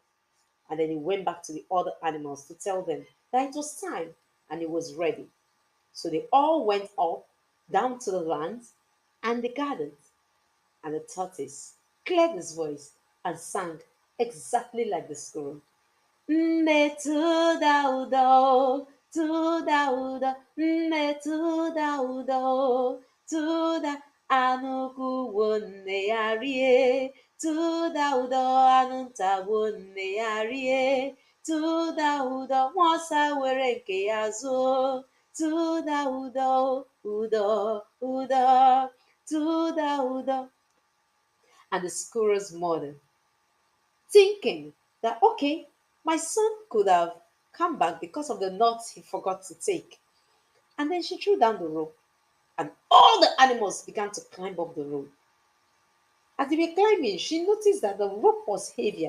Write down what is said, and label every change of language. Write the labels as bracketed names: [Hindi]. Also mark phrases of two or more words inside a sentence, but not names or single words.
[English] And then he went back to the other animals to tell them that it was time and he was ready. So they all went up down to the land and they gathered. And the tortoise cleared his voice and sang exactly like the squirrel. [Igbo] Metudaudo, tudaudo, metudaudo, tuda anuku wonne arie, tudaudo anunta wonne arie, tudaudo nwasa were nke ya zuo, tudaudo, udo, tudaudo. [English] And the squirrel's mother, thinking that, okay, my son could have come back because of the nuts he forgot to take. And then she threw down the rope, and all the animals began to climb up the rope. As they were climbing, she noticed that the rope was heavier.